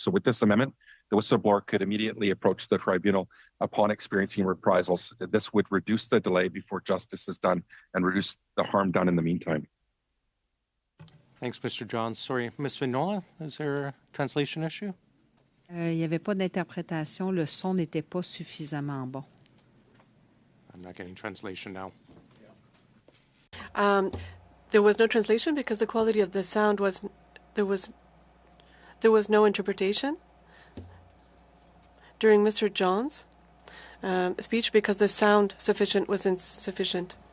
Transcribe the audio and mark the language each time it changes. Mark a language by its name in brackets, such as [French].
[English] So with this amendment, the whistleblower could immediately approach the tribunal upon experiencing reprisals. This would reduce the delay before justice is done and reduce the harm done in the meantime. Thanks, Mr. Johns. Sorry, Ms. Vignola, is there a translation issue? [French] Il n'y avait pas d'interprétation. Le son n'était pas suffisamment bon. [English] I'm not getting translation now. There was no translation because the quality of the sound was there was no interpretation during Mr. John's speech because the sound was insufficient.